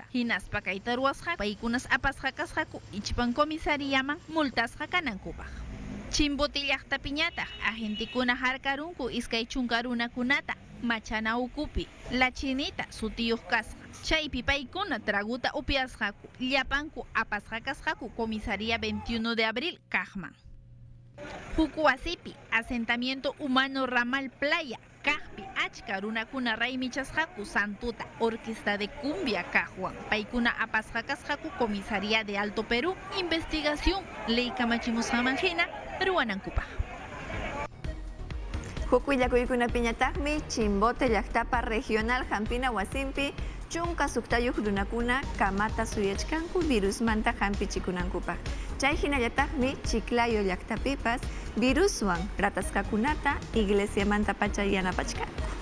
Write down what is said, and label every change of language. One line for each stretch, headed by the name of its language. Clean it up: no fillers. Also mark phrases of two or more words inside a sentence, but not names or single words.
Quechua: Hinaspa kayta ruwasqa paykunas apasqa kasqaku ichipan komisariyaman multasqa kanankupaq. Chimbote llaqtapi ñataq agentikuna harkarunku iskay chunka runakunata machana ukupi La Chinita sutiyuq kasqa. Chaypi paykuna traguta upyasqaku llapanku apasqa kasqaku comisaría 21 de abril kaqman. Huk wasipi
Spanish: asentamiento humano ramal playa
Quechua: kaqpi achka runakuna raymichasqaku santuta
Spanish: orquesta de cumbia
Quechua: kaqwan paykuna apasqa kasqaku comisaría de Alto Perú investigación ley kamachimusqaman hina ruwanankupaq. Huk willakuykunapi ñataqmi Chimbote llaqtapa regional Hampina wasimpi chunka suqtayuq runakuna kamata suyachkanku virusmanta hampichikunankupaq. Chay hinallataqmi Chiclayo llaqtapipas viruswan ratasqakunata iglesiamanta pacha yanapachkanku.